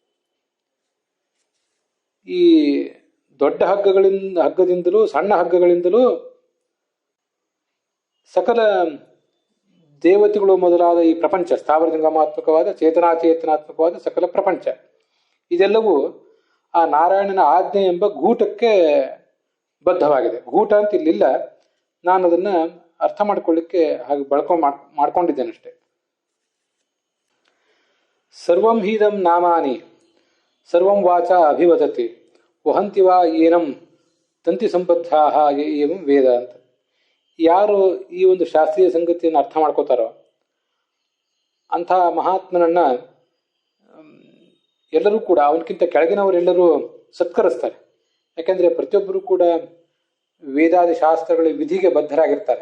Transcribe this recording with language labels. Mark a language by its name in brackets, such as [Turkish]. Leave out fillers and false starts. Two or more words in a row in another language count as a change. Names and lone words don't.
[Kannada] ಈ ದೊಡ್ಡ ಹಗ್ಗದಿಂದಲೂ ಸಣ್ಣ ಹಗ್ಗಗಳಿಂದಲೂ ಸಕಲ ದೇವತೆಗಳು ಮೊದಲಾದ ಈ ಪ್ರಪಂಚ, ಸ್ಥಾವರ ಜಂಗಮಾತ್ಮಕವಾದ ಚೇತನಾಚೇತನಾತ್ಮಕವಾದ ಸಕಲ ಪ್ರಪಂಚ, ಇದೆಲ್ಲವೂ ಆ ನಾರಾಯಣನ ಆಜ್ಞೆ ಎಂಬ ಗೂಟಕ್ಕೆ ಬದ್ಧವಾಗಿದೆ. ಗೂಟ ಅಂತ ಇಲ್ಲಿಲ್ಲ, ನಾನು ಅದನ್ನ ಅರ್ಥ ಮಾಡ್ಕೊಳ್ಳಿಕ್ಕೆ ಹಾಗೆ ಮಾಡ್ಕೊಂಡಿದ್ದೇನಷ್ಟೆ. [Sanskrit] ಸರ್ವಂ ಹೀದಂ ನಾಮಾನಿ ಸರ್ವಂ ವಾಚ ಅಭಿವದತಿ ವಹಂತಿ ವಾ ಏನಂ ತಂತಿ ಸಂಬದ್ಧಾ ಏವಂ ವೇದ ಅಂತ. [Kannada] ಯಾರು ಈ ಒಂದು ಶಾಸ್ತ್ರೀಯ ಸಂಗತಿಯನ್ನು ಅರ್ಥ ಮಾಡ್ಕೋತಾರೋ ಅಂಥ ಮಹಾತ್ಮನನ್ನ ಎಲ್ಲರೂ ಕೂಡ, ಅವನಕ್ಕಿಂತ ಕೆಳಗಿನವರೆಲ್ಲರೂ ಸತ್ಕರಿಸ್ತಾರೆ. ಯಾಕೆಂದ್ರೆ ಪ್ರತಿಯೊಬ್ಬರು ಕೂಡ ವೇದಾದಿ ಶಾಸ್ತ್ರಗಳ ವಿಧಿಗೆ ಬದ್ಧರಾಗಿರ್ತಾರೆ.